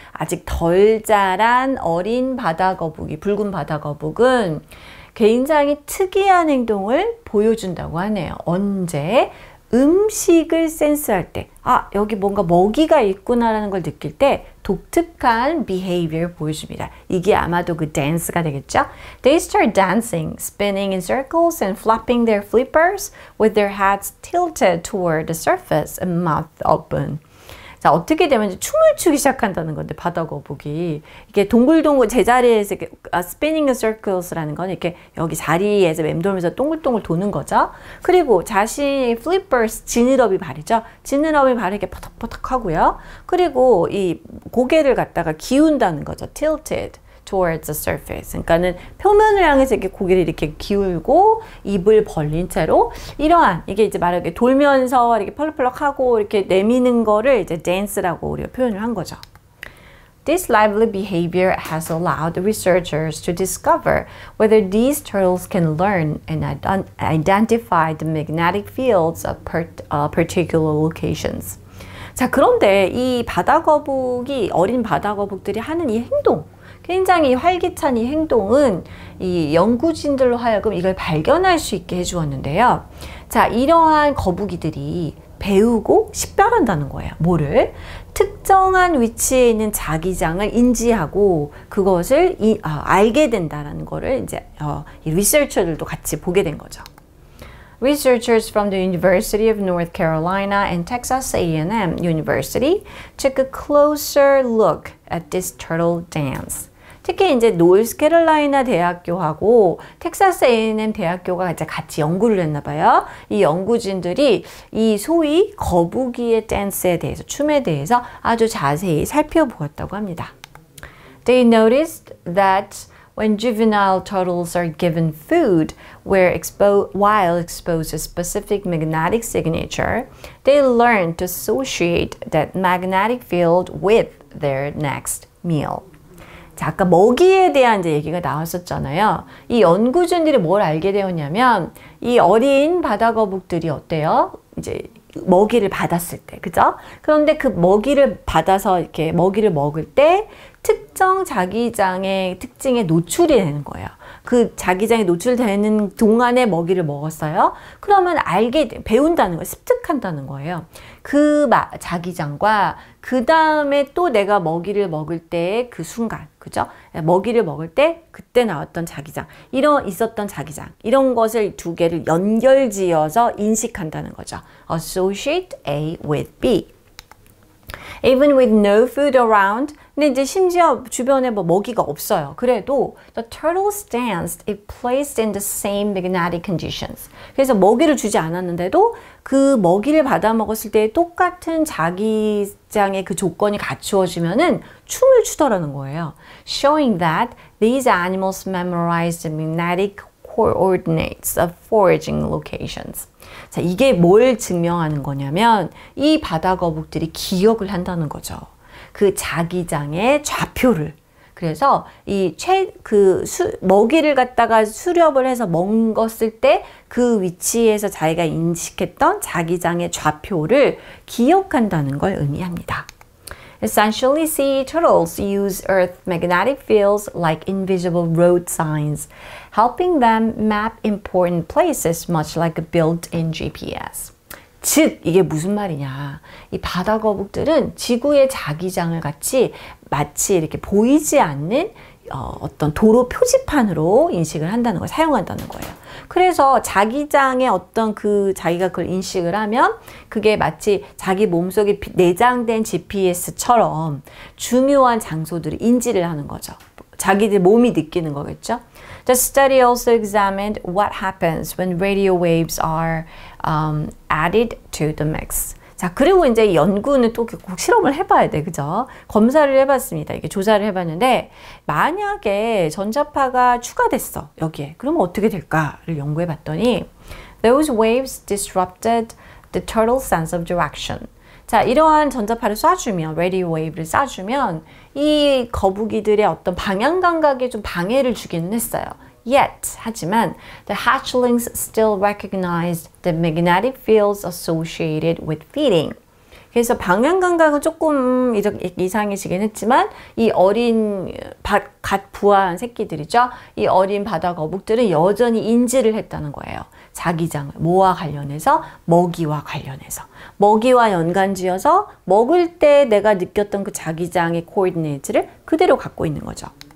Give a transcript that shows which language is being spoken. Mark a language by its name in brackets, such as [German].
[Korean] 아직 덜 자란 어린 바다 거북이, 붉은 바다 거북은 굉장히 특이한 행동을 보여준다고 하네요. 언제? 음식을 센스할 때, 여기 뭔가 먹이가 있구나라는 걸 느낄 때 독특한 behavior 보여줍니다. 이게 아마도 그 dance가 되겠죠? [English] They start dancing, spinning in circles and flapping their flippers with their heads tilted toward the surface and mouth open. [Korean] 자, 어떻게 되면 춤을 추기 시작한다는 건데 바다 거북이 이게 동글동글 제자리에서 이렇게 [English] spinning in circles [Korean] 라는 건 이렇게 여기 자리에서 맴돌면서 동글동글 도는 거죠. 그리고 자신의 flippers 지느러미 발이죠. 지느러미 발을 이렇게 퍼덕퍼덕 하고요. 그리고 이 고개를 갖다가 기운다는 거죠. [English] tilted towards the surface. [Korean] 그러니까는 표면을 향해서 이렇게 고개를 이렇게 기울고 입을 벌린 채로 이러한 이게 이제 말하게 돌면서 이렇게 펄럭펄럭하고 이렇게 내미는 거를 이제 dance라고 우리가 표현을 한 거죠. [English] This lively behavior has allowed the researchers to discover whether these turtles can learn and identify the magnetic fields of particular locations. [Korean] 자, 그런데 이 바다 거북이, 어린 바다 거북들이 하는 이 행동, 굉장히 활기찬 이 행동은 이 연구진들로 하여금 이걸 발견할 수 있게 해주었는데요. 자, 이러한 거북이들이 배우고 식별한다는 거예요. 뭐를? 특정한 위치에 있는 자기장을 인지하고 그것을 알게 된다는 거를 이제 이 리서처들도 같이 보게 된 거죠. [English] Researchers from the University of North Carolina and Texas A&M University took a closer look at this turtle dance. [Korean] 특히 이제 노스캐롤라이나 대학교하고 텍사스 A&M 대학교가 이제 같이 연구를 했나 봐요. 이 연구진들이 이 소위 거북이의 댄스에 대해서, 춤에 대해서 아주 자세히 살펴보았다고 합니다. [English] They noticed that when juvenile turtles are given food while exposed to specific magnetic signature, they learn to associate that magnetic field with their next meal. [Korean] 자, 아까 먹이에 대한 이제 얘기가 나왔었잖아요. 이 연구진들이 뭘 알게 되었냐면 이 어린 바다 거북들이 어때요? 이제 먹이를 받았을 때, 그죠? 그런데 그 먹이를 받아서 이렇게 먹이를 먹을 때 특정 자기장의 특징에 노출이 되는 거예요. 그 자기장에 노출되는 동안에 먹이를 먹었어요. 그러면 배운다는 거예요. 습득한다는 거예요. 그 자기장과 그 다음에 또 내가 먹이를 먹을 때 그 순간, 그죠? 먹이를 먹을 때 그때 나왔던 자기장, 있었던 자기장, 이런 것을 두 개를 연결지어서 인식한다는 거죠. [English] Associate A with B. Even with no food around, [Korean] 근데 이제 심지어 주변에 뭐 먹이가 없어요. 그래도 [English] the turtle stands if placed in the same magnetic conditions. [Korean] 그래서 먹이를 주지 않았는데도 그 먹이를 받아 먹었을 때 똑같은 자기장의 그 조건이 갖추어지면은 춤을 추더라는 거예요. [English] Showing that these animals memorize the magnetic coordinates of foraging locations. [Korean] 자, 이게 뭘 증명하는 거냐면 이 바다거북들이 기억을 한다는 거죠. 그 자기장의 좌표를. 그래서 이 먹이를 갖다가 수렵을 해서 먹었을 때 그 위치에서 자기가 인식했던 자기장의 좌표를 기억한다는 걸 의미합니다. [English] Essentially, sea turtles use Earth's magnetic fields like invisible road signs, helping them map important places much like a built-in GPS. [Korean] 즉, 이게 무슨 말이냐. 이 바다거북들은 지구의 자기장을 마치 이렇게 보이지 않는 어떤 도로 표지판으로 인식을 한다는 거예요. 사용한다는 거예요. 그래서 자기장의 어떤 자기가 그걸 인식을 하면 그게 마치 자기 몸속에 내장된 GPS처럼 중요한 장소들을 인지를 하는 거죠. 자기들 몸이 느끼는 거겠죠. [English] The study also examined what happens when radio waves are added to the mix. [Korean] 자, 그리고 이제 연구는 또 꼭 실험을 해봐야 돼. 그죠? 검사를 해봤습니다. 이게 조사를 해봤는데, 만약에 전자파가 추가됐어. 여기에. 그러면 어떻게 될까를 연구해봤더니, [English] those waves disrupted the turtle's sense of direction. [Korean] 자, 이러한 전자파를 쏴주면, radio wave를 쏴주면, 이 거북이들의 어떤 방향 감각에 좀 방해를 주기는 했어요. [English] Yet, [Korean] 하지만 [English] the hatchlings still recognized the magnetic fields associated with feeding. [Korean] 그래서 방향 감각은 조금 이상해지긴 했지만 이 어린 갓 부화한 새끼들이죠. 이 어린 바다 거북들은 여전히 인지를 했다는 거예요. 자기장을 뭐와 관련해서? 먹이와 관련해서. 먹이와 연관지어서 먹을 때 내가 느꼈던 그 자기장의 코디네이트를 그대로 갖고 있는 거죠.